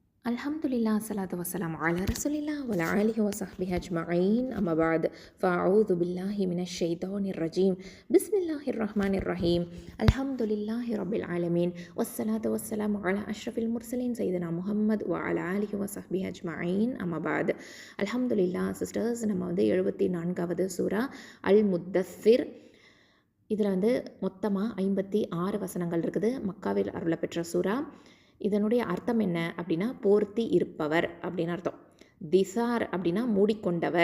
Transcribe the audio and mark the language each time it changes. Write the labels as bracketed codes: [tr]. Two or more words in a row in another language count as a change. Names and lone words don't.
[ar] الحمد لله، الصلاة والسلام على رسول الله وعلى آله وصحبه أجمعين. أما بعد. فأعوذ بالله من الشيطان الرجيم. بسم الله الرحمن الرحيم. الحمد لله رب العالمين. والصلاة والسلام على أشرف المرسلين سيدنا محمد وعلى آله وصحبه أجمعين. أما بعد. الحمد لله sisters, [ta] நம்ம வந்து 74வது சூரா அல் முத்தஸ்ஸிர். இதில் வந்து மொத்தமாக 56 வசனங்கள் இருக்குது. மக்காவில் அருளப்பெற்ற சூரா. இதனுடைய அர்த்தம் என்ன அப்படின்னா, போர்த்தி இருப்பவர் அப்படின்னு அர்த்தம். திசார் அப்படின்னா மூடிக்கொண்டவர்.